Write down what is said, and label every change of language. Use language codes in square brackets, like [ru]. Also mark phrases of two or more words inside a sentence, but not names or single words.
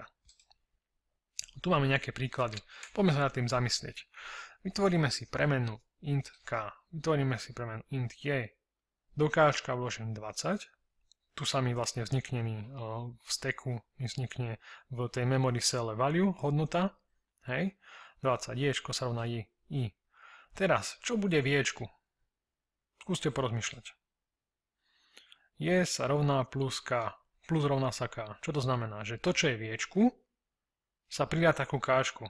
[sk] Tu máme nejaké príklady. Poďme sa nad tým zamyslieť. Vytvoríme si premenu int k. Vytvoríme si premenu int j. Do káčka vložím 20. Tu sa mi vlastne vznikne v stacku, vznikne v tej [en] memory cell value [sk] hodnota. Hej. 20 ječko sa rovná i. Teraz, čo bude v ječku? Skúste porozmýšľať. Je sa rovná plus k, plus rovná sa k. Čo to znamená? Že to, čo je v ječku, sa pridá takú káčku.